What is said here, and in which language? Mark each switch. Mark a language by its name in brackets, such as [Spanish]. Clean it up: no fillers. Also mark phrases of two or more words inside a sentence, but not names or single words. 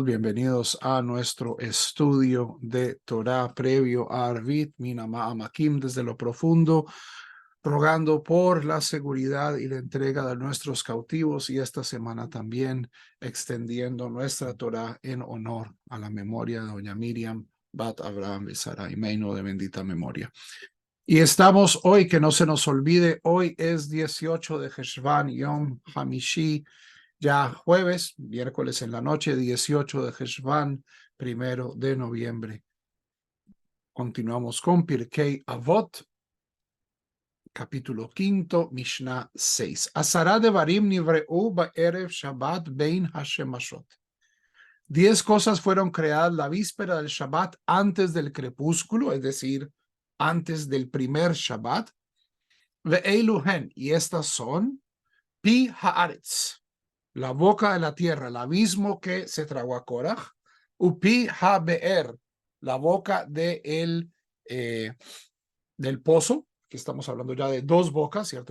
[Spanish] Bienvenidos a nuestro estudio de Torah previo a Arvit Minama Amakim desde lo profundo, rogando por la seguridad y la entrega de nuestros cautivos y esta semana también extendiendo nuestra Torah en honor a la memoria de doña Miriam Bat Abraham Besara Imeino de bendita memoria. Y estamos hoy, que no se nos olvide, hoy es 18 de Heshvan, [Hebrew] יום חמישי, [Spanish] ya jueves, miércoles en la noche, 18 de Heshvan, 1 de noviembre. Continuamos con Pirkei Avot, capítulo 5, Mishnah 6. [Hebrew] עשרה דברים נבראו בערב שבת בין השמשות. [Spanish] 10 cosas fueron creadas la víspera del Shabbat antes del crepúsculo, es decir, antes del primer Shabbat. Ve'eiluhen, y estas son [Hebrew] פי הארץ, [Spanish] la boca de la tierra, el abismo que se tragó a Korach, [Hebrew] ופי הבאר, [Spanish] la boca del pozo, que estamos hablando ya de dos bocas, ¿cierto?